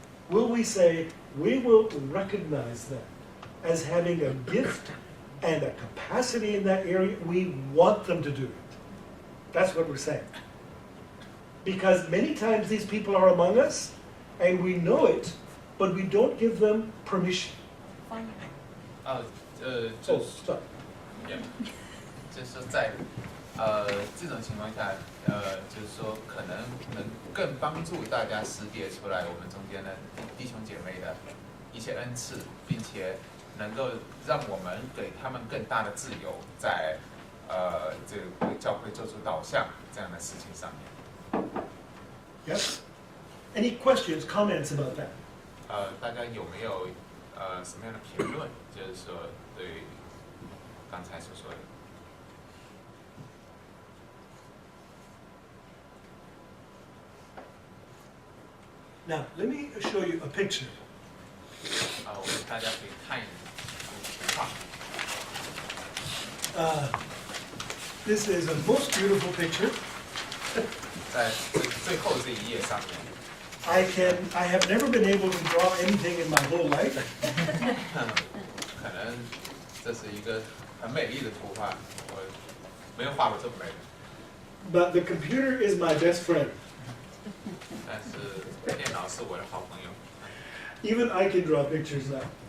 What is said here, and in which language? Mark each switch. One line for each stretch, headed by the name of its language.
English: Will we say, we will recognize them as having a gift and a capacity in that area? We want them to do it. That's what we're saying. Because many times these people are among us, and we know it, but we don't give them permission. Fine.
Chinese: 就
English: Oh,
Chinese: 是
English: sorry.
Chinese: 就是说在这种情况下，就是说可能能更帮助大家识别出来我们中间的弟兄姐妹的一些恩赐，并且能够让我们给他们更大的自由，在这个教会做出导向这样的事情上面。
English: Yes? Any questions, comments about that?
Chinese: 大家有没有什么样的评论？就是说对于刚才所说的。
English: Now, let me show you a picture.
Chinese: 我们大家可以看一幅画。
English: This is a most beautiful picture.
Chinese: 在最后这一页上面，
English: I have never been able to draw anything in my whole life.
Chinese: 可能这是一个很美丽的图画，我没有画过这么美的。
English: But the computer is my best friend.
Chinese: 但是电脑是我的好朋友，
English: Even I can draw pictures now.